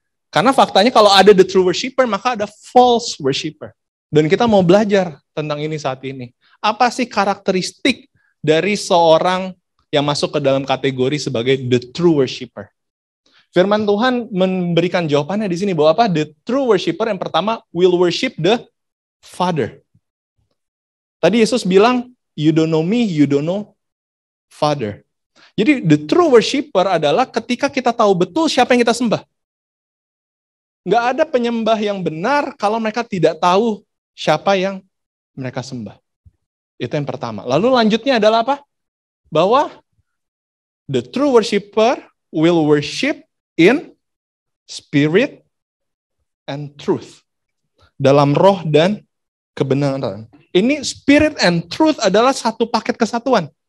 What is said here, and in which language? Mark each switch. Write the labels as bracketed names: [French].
[Indonesian] Karena faktanya kalau ada the true worshiper, maka ada false worshiper. Dan kita mau belajar tentang ini saat ini. Apa sih karakteristik dari seorang yang masuk ke dalam kategori sebagai the true worshiper? Firman Tuhan memberikan jawabannya di sini bahwa apa? [English] The true worshiper [Indonesian] yang pertama [English] will worship the Father. [Indonesian] Tadi Yesus bilang, [English] you don't know me, you don't know Father. [Indonesian] Jadi the true worshiper adalah ketika kita tahu betul siapa yang kita sembah. Nggak ada penyembah yang benar kalau mereka tidak tahu siapa yang mereka sembah. Itu yang pertama. Lalu lanjutnya adalah apa? [English] Bahwa the true worshiper will worship in spirit and truth. [Indonesian] Dalam roh dan kebenaran. Ini [English] spirit and truth [Indonesian] adalah satu paket kesatuan.